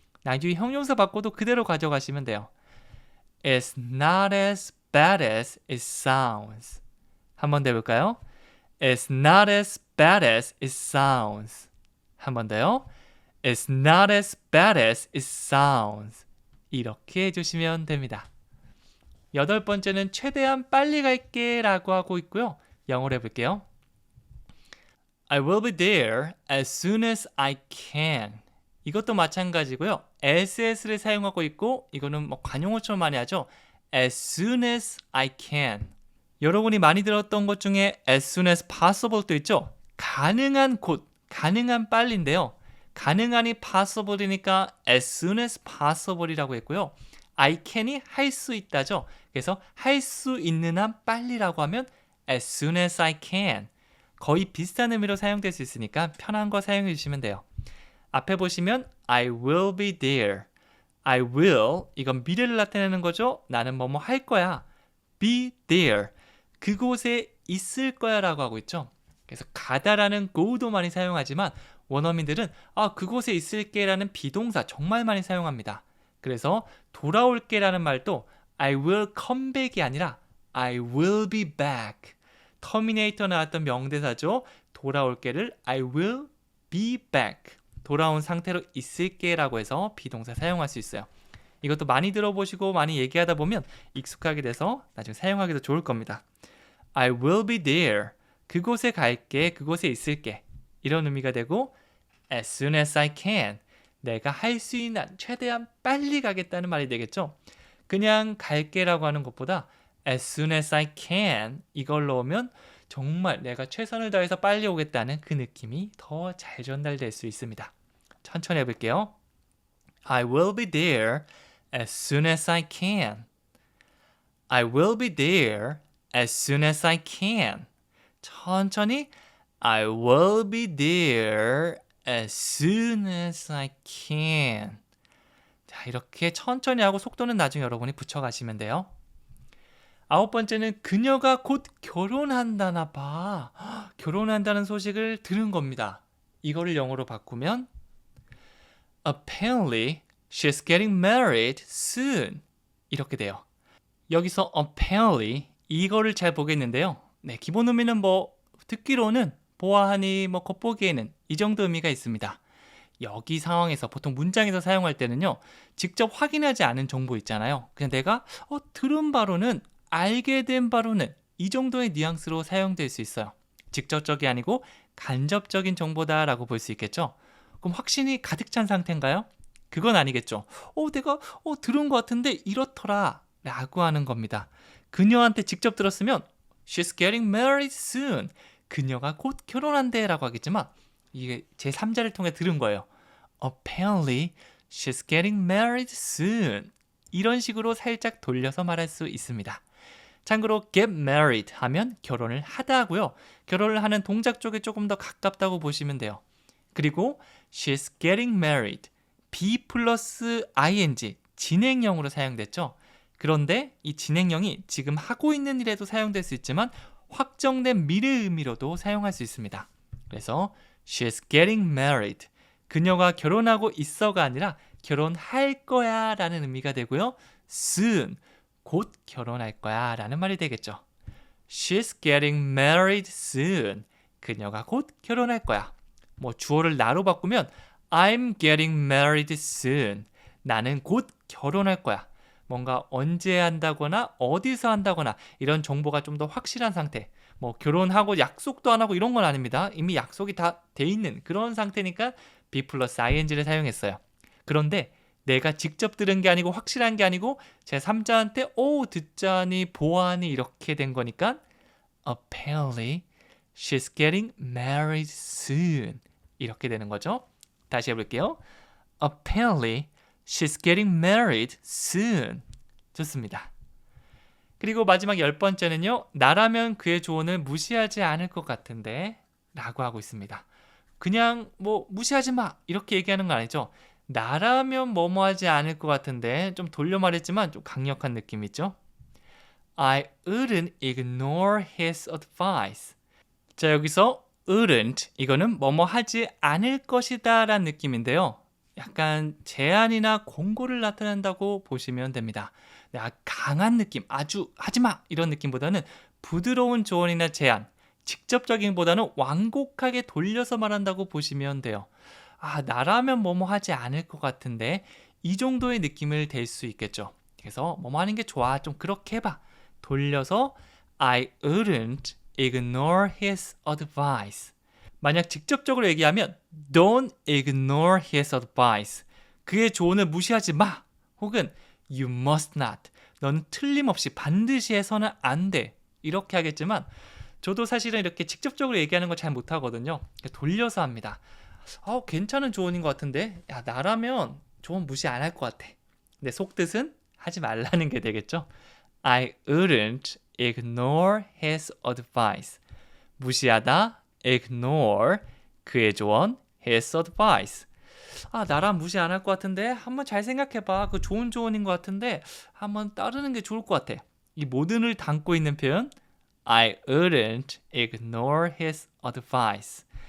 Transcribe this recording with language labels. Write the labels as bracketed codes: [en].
[ko] 나중에 형용사 바꿔도 그대로 가져가시면 돼요. [en] It's not as bad as it sounds. [ko] 한 번 더 해볼까요? [en] It's not as bad as it sounds. [ko] 한 번 더요. [en] It's not as bad as it sounds. [ko] 이렇게 해주시면 됩니다. 8번째는 최대한 빨리 갈게 라고 하고 있고요. 영어로 해볼게요. [en] I will be there as soon as I can. [ko] 이것도 마찬가지고요. SS를 사용하고 있고 이거는 뭐 관용어처럼 많이 하죠. [en] As soon as I can. [ko] 여러분이 많이 들었던 것 중에 [en] as soon as possible도 있죠. [ko] 가능한 곧, 가능한 빨리인데요. 가능한이 possible이니까 [en] as soon as possible [ko] 이라고 했고요. I can이 할 수 있다죠. 그래서 할 수 있는 한 빨리라고 하면 [en] as soon as I can. [ko] 거의 비슷한 의미로 사용될 수 있으니까 편한 거 사용해 주시면 돼요. 앞에 보시면 [en] I will be there. I will [ko] 이건 미래를 나타내는 거죠. 나는 뭐뭐 할 거야. [en] be there. [ko] 그곳에 있을 거야 라고 하고 있죠. 그래서 가다라는 go도 많이 사용하지만 원어민들은 그곳에 있을게 라는 비동사 정말 많이 사용합니다. 그래서 돌아올게 라는 말도 [en] I will come back [ko] 이 아니라 [en] I will be back. [ko] 터미네이터 나왔던 명대사죠. 돌아올게를 [en] I will be back. [ko] 돌아온 상태로 있을게 라고 해서 비동사 사용할 수 있어요. 이것도 많이 들어보시고 많이 얘기하다 보면 익숙하게 돼서 나중에 사용하기도 좋을 겁니다. [en] I will be there. [ko] 그곳에 갈게, 그곳에 있을게. 이런 의미가 되고 [en] as soon as I can. [ko] 내가 할 수 있는 한 최대한 빨리 가겠다는 말이 되겠죠. 그냥 갈게라고 하는 것보다 [en] as soon as I can [ko] 이걸 넣으면 정말 내가 최선을 다해서 빨리 오겠다는 그 느낌이 더 잘 전달될 수 있습니다. 천천히 해볼게요. [en] I will be there as soon as I can. I will be there as soon as I can. [ko] 천천히 [en] I will be there as soon as I can. [ko] 자, 이렇게 천천히 하고 속도는 나중에 여러분이 붙여가시면 돼요. 9번째는 그녀가 곧 결혼한다나 봐. 결혼한다는 소식을 들은 겁니다. 이거를 영어로 바꾸면 [en] Apparently she's getting married soon. [ko] 이렇게 돼요. 여기서 apparently 이거를 잘 보겠는데요. 네, 기본 의미는 뭐 듣기로는 보아하니 뭐 겉보기에는 이 정도 의미가 있습니다. 여기 상황에서 보통 문장에서 사용할 때는요, 직접 확인하지 않은 정보 있잖아요. 그냥 내가 들은 바로는, 알게 된 바로는 이 정도의 뉘앙스로 사용될 수 있어요. 직접적이 아니고 간접적인 정보다라고 볼 수 있겠죠. 그럼 확신이 가득 찬 상태인가요? 그건 아니겠죠. 내가 들은 것 같은데 이렇더라 라고 하는 겁니다. 그녀한테 직접 들었으면 [en] She's getting married soon. [ko] 그녀가 곧 결혼한대 라고 하겠지만 이게 제3자를 통해 들은 거예요. [en] Apparently she's getting married soon. [ko] 이런 식으로 살짝 돌려서 말할 수 있습니다. 참고로 get married 하면 결혼을 하다 하고요. 결혼을 하는 동작 쪽에 조금 더 가깝다고 보시면 돼요. 그리고 [en] she's getting married. [ko] be 플러스 ing 진행형으로 사용됐죠. 그런데 이 진행형이 지금 하고 있는 일에도 사용될 수 있지만 확정된 미래 의미로도 사용할 수 있습니다. 그래서 [en] she's getting married. [ko] 그녀가 결혼하고 있어가 아니라 결혼할 거야 라는 의미가 되고요. [en] soon. [ko] 곧 결혼할 거야 라는 말이 되겠죠. [en] She's getting married soon. [ko] 그녀가 곧 결혼할 거야. 뭐 주어를 나로 바꾸면 [en] I'm getting married soon. [ko] 나는 곧 결혼할 거야. 뭔가 언제 한다거나 어디서 한다거나 이런 정보가 좀 더 확실한 상태. 뭐 결혼하고 약속도 안 하고 이런 건 아닙니다. 이미 약속이 다 돼 있는 그런 상태니까 be 플러스 ing를 사용했어요. 그런데 내가 직접 들은 게 아니고 확실한 게 아니고 제3자한테 듣자니 보아하니 이렇게 된 거니까 [en] apparently she's getting married soon [ko] 이렇게 되는 거죠. 다시 해볼게요. [en] Apparently she's getting married soon. [ko] 좋습니다. 그리고 마지막 10번째는요. 나라면 그의 조언을 무시하지 않을 것 같은데 라고 하고 있습니다. 그냥 뭐 무시하지 마 이렇게 얘기하는 거 아니죠. 나라면 뭐뭐 하지 않을 것 같은데 좀 돌려 말했지만 좀 강력한 느낌 있죠. [en] I wouldn't ignore his advice. [ko] 자, 여기서 wouldn't 이거는 뭐뭐 하지 않을 것이다 라는 느낌인데요. 약간 제안이나 공고를 나타낸다고 보시면 됩니다. 강한 느낌, 아주 하지마 이런 느낌보다는 부드러운 조언이나 제안, 직접적인보다는 완곡하게 돌려서 말한다고 보시면 돼요. 나라면 뭐뭐 하지 않을 것 같은데 이 정도의 느낌을 댈 수 있겠죠. 그래서 뭐뭐 하는 게 좋아, 좀 그렇게 해봐. 돌려서 [en] I wouldn't ignore his advice. [ko] 만약 직접적으로 얘기하면 [en] Don't ignore his advice. [ko] 그의 조언을 무시하지 마. [en] 혹은 You must not. [ko] 너는 틀림없이 반드시 해서는 안 돼. 이렇게 하겠지만 저도 사실은 이렇게 직접적으로 얘기하는 거 잘 못하거든요. 돌려서 합니다. 괜찮은 조언인 것 같은데 나라면 조언 무시 안 할 것 같아. 근데 속뜻은 하지 말라는 게 되겠죠. [en] I wouldn't ignore his advice. [ko] 무시하다, ignore, 그의 조언, [en] his advice. [ko] 나라 무시 안 할 것 같은데 한번 잘 생각해봐. 그 좋은 조언인 것 같은데 한번 따르는 게 좋을 것 같아. 이 모든을 담고 있는 표현 [en] I wouldn't ignore his advice.